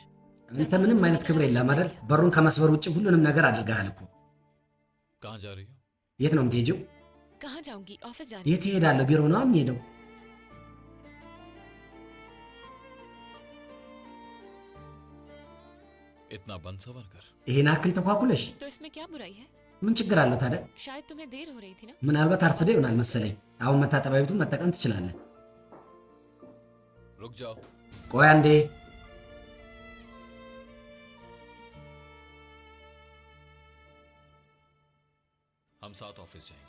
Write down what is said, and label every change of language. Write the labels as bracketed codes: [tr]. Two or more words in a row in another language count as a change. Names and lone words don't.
[am] አንተ ምንም አይነት ክብር የለም አይደል በሩን ከመስበር ውጭ ሁሉንም ነገር አድርገሃል እኮ [hi] कहाँ जा रही हो [am] የት ነው የምትሄጂው [hi] कहाँ जाऊंगी ऑफिस जा रही [am] የት እሄዳለሁ ቢሮ ነው የምሄደው [hi] इतना बन सवर कर [am] ይሄን አክል ተኳኩለሽ [hi] हूँ। तो इसमें क्या बुराई है [am] ምን ችግር አለው ታዲያ [hi] शायद तुम्हें देर हो रही थी ना [am] ምናልባት አርፍደ ይሆናል መሰለኝ አሁን መታጠቢያ ቤቱን መጠቀም ትችላለህ [hi] रुक जाओ [am] ቆይ አንዴ [hi] हम साथ ऑफिस जाएंगे